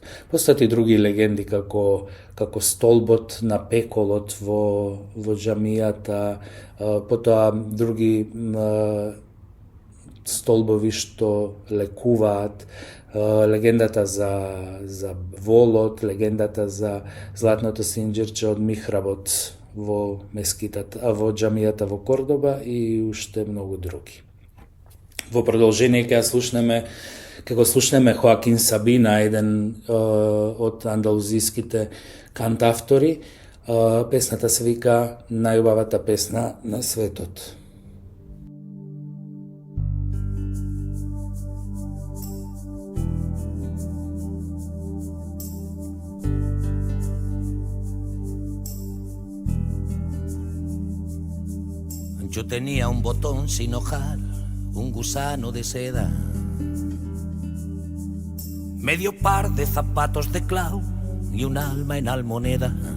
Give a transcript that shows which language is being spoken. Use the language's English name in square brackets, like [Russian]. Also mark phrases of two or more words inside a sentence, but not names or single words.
[Macedonian] Постојат и други легенди како столбот на пеколот во џамијата, потоа други столбови што лекуваат, легендата за волот, легендата за златното синџирче од михработ во во џамијата во Кордоба и уште многу други. Во продолжение ќе го слушнеме Хоакин Сабина, еден од андалузиските кантавтори. Песната се вика најубавата песна на светот. [Spanish] Yo tenía un botón sin hojar, un gusano de seda, medio par de zapatos de clau y un alma en almoneda.